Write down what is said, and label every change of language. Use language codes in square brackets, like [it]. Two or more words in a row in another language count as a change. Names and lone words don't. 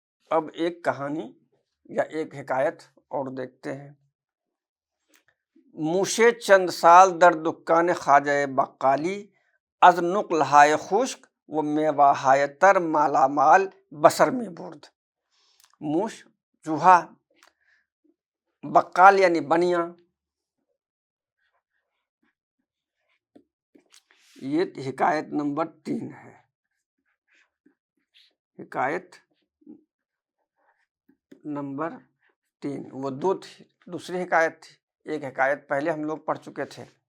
[ur] اب ایک کہانی یا ایک حکایت اور دیکھتے ہیں۔ [fa] موشے چند سال در دکان خواجہ بقالی، از نقل ہائے خشک و میوہ ہائے تر مالا مال بسر میں برد۔ [ur] موش چوہا، بقال یعنی بنیا۔ یہ حکایت نمبر 3 ہے۔ حکایت نمبر 3 وہ دو تھی، دوسری حکایت تھی، ایک حکایت پہلے ہم لوگ پڑھ چکے تھے۔